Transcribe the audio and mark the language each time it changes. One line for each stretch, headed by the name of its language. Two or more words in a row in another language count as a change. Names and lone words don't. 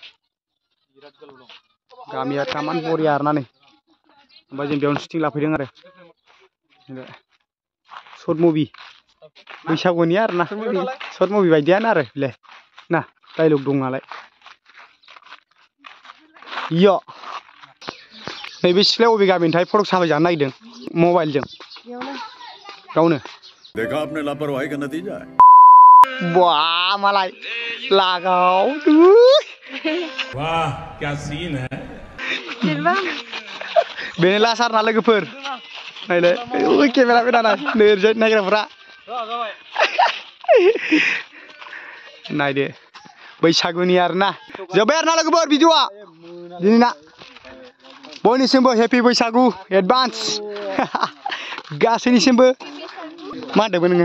Bodo: गामिया तामान बरिया आरोना नै ओमफ्राय जों बेयावनो शुटिं लाफैदों आरो
English: short movie
Bodo: बैसागुनि आरोना
English: short movie
Bodo: बायदियानो आरो बेलाय ना डाइलग दं नालाय इयो नैबे सिख्लाया बबे गामिनिथाय फटक साफाय जानो नागिरदों मबाइलजों गावनो
Hindi: देखा आपने लापरवाही का नतीजा है
Bodo: वाह मालाय लागाव
Hindi: वाह क्या सीन है
Bodo: बेनो लासार ना लोगोफोर नायलाय ओइ केमेरा बे दाना नोरजों नायग्राफोरा नायदो बैसागुनि आरोना जोब्बाय आरोना लोगोफोर भिडिअआ दिनैना बयनिसिमबो हेपि बैसागु एडभान्स गासैनिसिमबो मा होनदोंमोन नोङो